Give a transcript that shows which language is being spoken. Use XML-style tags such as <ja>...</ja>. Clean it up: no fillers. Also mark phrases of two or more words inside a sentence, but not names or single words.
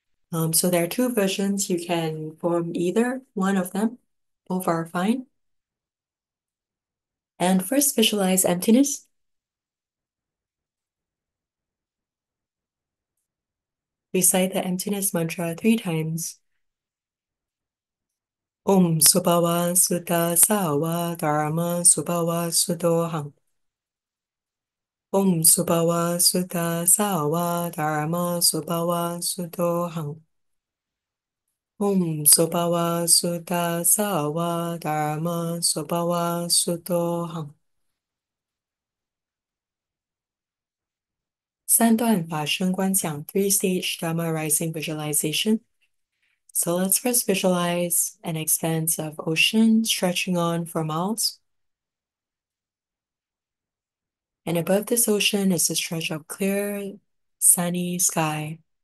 <en>So there are two versions. You can form either one of them. Both are fine. And first visualize emptiness. Recite the emptiness mantra 3 times.</en> <sa>Om Subhava Sutta Sawa Dharma Subhava Suddoham. Om Subhava Sutta Sawa Dharma Subhava Suddoham. Om Subhava Sutta Sawa Dharma Subhava Suddoham.</sa> <zh>三段法身观想</zh> <en>3-stage Dharma rising visualization. So let's first visualize an expanse of ocean stretching on for miles. And above this ocean is a stretch of clear, sunny sky.</en>